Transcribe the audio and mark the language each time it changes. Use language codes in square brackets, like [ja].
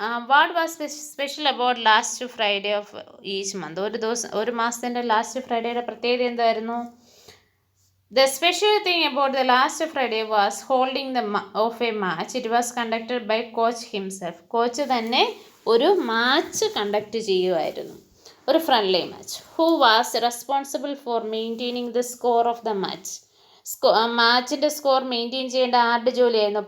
[en] What was special about last Friday of each month? [ml] ഒരു മാസത്തിൻ്റെ last ഫ്രൈഡേയുടെ പ്രത്യേകത എന്തായിരുന്നു? [en] The special thing about the last Friday was holding of a match. It was conducted by coach himself. [ml] Coach തന്നെ ഒരു match conduct ചെയ്യുമായിരുന്നു, ഒരു friendly match. [en] Who was responsible for maintaining the score of the match? [ml] മാച്ചിൻ്റെ score maintain ചെയ്യേണ്ട ആരുടെ ജോലിയായിരുന്നു?